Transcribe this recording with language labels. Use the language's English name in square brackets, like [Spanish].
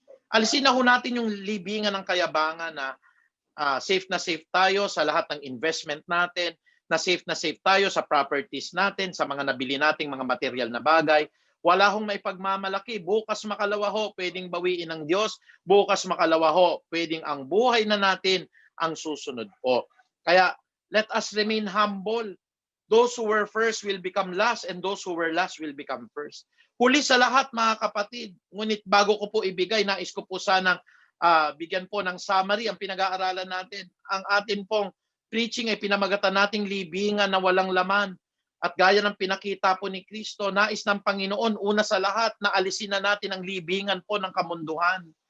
[Filipino] Alisin na ho natin yung libingan ng kayabangan na safe na safe tayo sa lahat ng investment natin, na safe tayo sa properties natin, sa mga nabili nating mga material na bagay. Wala hong maipagmamalaki. Bukas makalawa ho, pwedeng bawiin ng Diyos. Bukas makalawa ho, pwedeng ang buhay na natin ang susunod po. [English] Kaya, let us remain humble. Those who were first will become last, and those who were last will become first. [Filipino] Huli sa lahat, mga kapatid, ngunit bago ko po ibigay, nais ko po sanang bigyan po ng summary ang pinag-aaralan natin. Ang atin pong preaching ay pinamagatan nating libingan na walang laman. At gaya ng pinakita po ni Kristo, nais ng Panginoon, una sa lahat, na alisin na natin ang libingan po ng kamunduhan.